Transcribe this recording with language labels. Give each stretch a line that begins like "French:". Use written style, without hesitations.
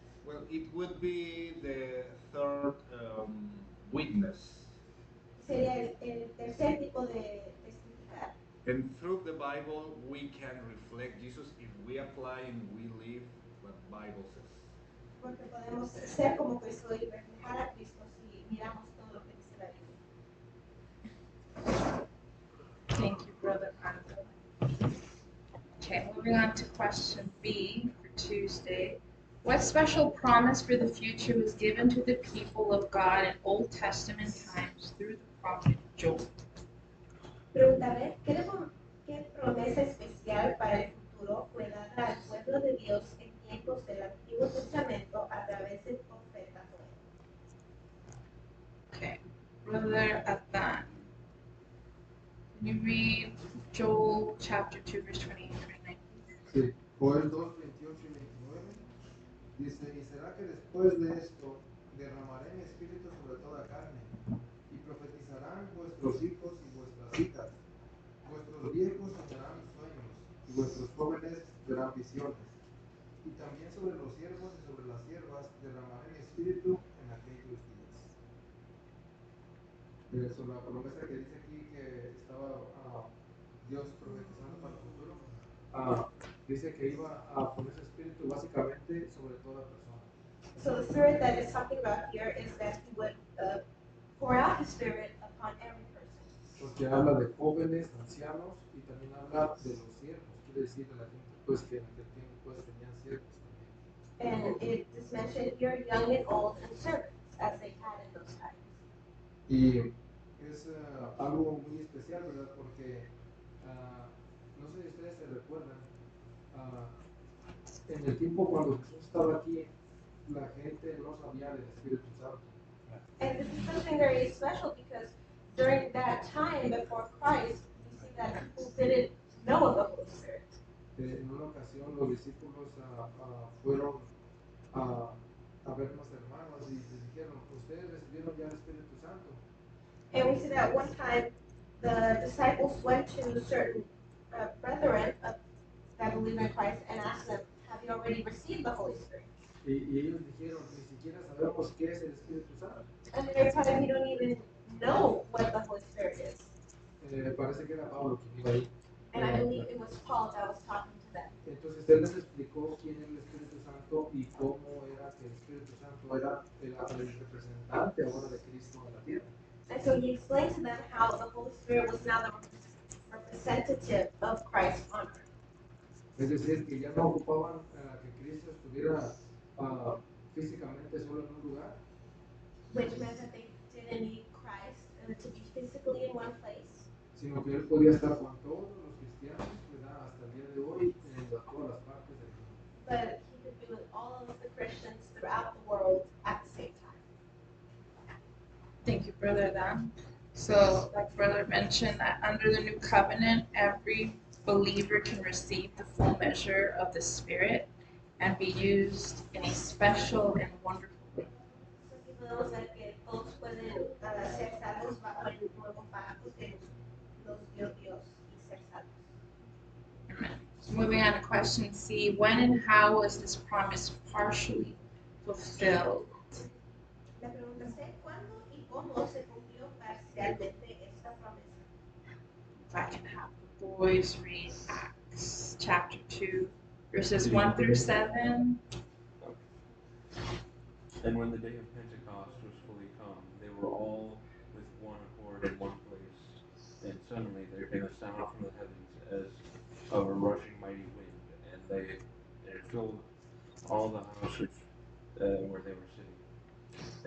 English: Well, it would be the third witness.
Spanish: Sería el tercer tipo de testificar.
English: And through the Bible, we can reflect Jesus if we apply and we live what the Bible says.
Spanish: Porque podemos ser como Cristo y reflejar a Cristo si miramos todo lo que dice la Biblia.
English: Thank you, Brother Anton. Okay, moving on to question B for Tuesday. What special promise for the future was given to the people of God in Old Testament times through the prophet Joel?
Spanish: Preguntaré, ¿qué promesa especial para el futuro fue dada al pueblo de Dios en tiempos del Antiguo Testamento a través del profeta Joel?
English: Okay, Brother Athan. Can you read Joel chapter 2, verse 28 and 29?
Spanish: Sí, Joel 2, 28 y 29. Dice, y será que después de esto derramaré mi espíritu sobre toda carne, y profetizarán vuestros hijos y vuestras hijas. Vuestros viejos soñarán sueños, y vuestros jóvenes verán visiones. Y también sobre los siervos y sobre las siervas derramaré mi espíritu en aquellos días. Eso, la promesa que dice aquí que estaba Dios profetizando para el futuro, dice que iba a poner su espíritu básicamente sobre toda persona.
English: So the spirit that it's talking about here is that he would pour out his spirit upon every person.
Spanish: Porque habla de jóvenes, ancianos y también habla de los siervos, quiere decir de la gente pues que en aquel tiempo pues tenían siervos también.
English: And it is mentioned here, young and old and servants, as they had in those times.
Spanish: Y es algo muy especial, ¿verdad? Porque no sé si ustedes se recuerdan, en el tiempo cuando Jesús estaba aquí, la gente no sabía del Espíritu Santo.
English: And this is something very special because during that time before Christ, we see that people didn't know of the Holy Spirit.
Spanish: En una ocasión los discípulos fueron a ver unos hermanos y les dijeron, ustedes recibieron ya el Espíritu Santo.
English: And we see that one time the disciples went to certain brethren that believe in Christ and asked them, have you already received the Holy Spirit?
Spanish: Y ellos dijeron, ni siquiera sabemos qué es el Espíritu Santo.
English: And they're telling we don't even know what the Holy Spirit is.
Spanish: Parece que era Pablo quien iba ahí.
English: And I believe it was Paul that was talking to them.
Spanish: Entonces él les explicó quién era el Espíritu Santo y cómo era que el Espíritu Santo era el representante ahora de Cristo en la tierra.
English: And so he explained to them how the Holy Spirit was now the representative of Christ on earth.
Spanish: Es decir, que ya no ocupaban que Cristo estuviera físicamente solo en un lugar,
English: Which meant that they didn't need Christ to be physically in one place,
Spanish: sino que él podía estar con todos los cristianos, ¿verdad? Hasta el día de hoy en todas las partes del mundo.
English: but he could be with all of the Christians throughout the world at the same time. Thank you, Brother Dan. So, like Brother mentioned, that under the new covenant, every believer can receive the full measure of the Spirit and be used in a special and wonderful way.
Spanish: So aquí podemos ver que todos pueden ser salvos bajo el nuevo pacto que nos dio Dios y ser salvos.
English: Amen. So moving on to question C, when and how was this promise partially fulfilled?
Spanish: La pregunta es ¿cuándo y cómo se cumplió parcialmente esta promesa?
English: If I can have the boys read Acts chapter 2, verses 1 through 7. And when the day of Pentecost was fully come, they were all with one accord in one place. And suddenly there came a sound from the heavens as of a rushing mighty wind, and it filled all the house where they were sitting.